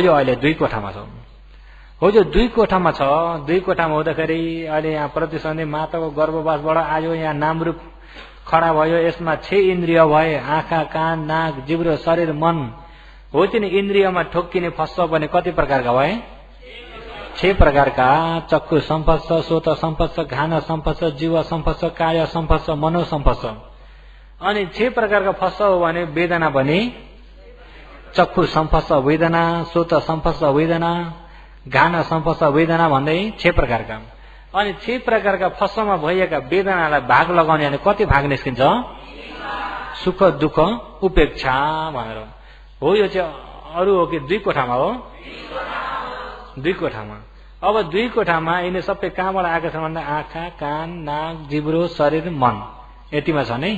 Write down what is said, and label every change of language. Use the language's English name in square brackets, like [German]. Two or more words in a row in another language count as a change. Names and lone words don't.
[Nepali] यो अहिले 2 कोठामा छ। हो जो 2 कोठामा छ। 2 कोठामा हुँदाखेरि अहिले यहाँ प्रतिसन्धि माताको गर्भवासबाट आयो। यहाँ नामरूप खडा भयो। यसमा 6 इन्द्रिय भए। आँखा कान नाक जिब्रो शरीर मन हो। तिनी इन्द्रियमा ठोक्किने फस्छ भने कति प्रकारका भए? 6 प्रकारका। [Pali] चक्षु सम्पस्स, सोत सम्पस्स, घान सम्पस्स, जीव सम्पस्स, काय सम्पस्स, मनो सम्पस्स। [Nepali] अनि 6 प्रकारका फस्छ हो भने वेदना पनि [Pali] चक्षु सम्पस्स वेदना, सोत सम्पस्स वेदना, घान सम्पस्स वेदना [Nepali] भन्दै 6 प्रकारका। अनि 6 प्रकारका फस्समा भइएका वेदनालाई भाग लगाउने भने कति भाग निस्किन्छ? सुख दुःख उपेक्षा भनेर हो। यो चाहिँ अरू हो कि 2 कोठामा हो? 2 कोठामा। अब 2 कोठामा यिनी सबै कहाँबाट आएका छन् भन्दा आँखा कान नाक जिब्रो शरीर मन यतिमा छ नै।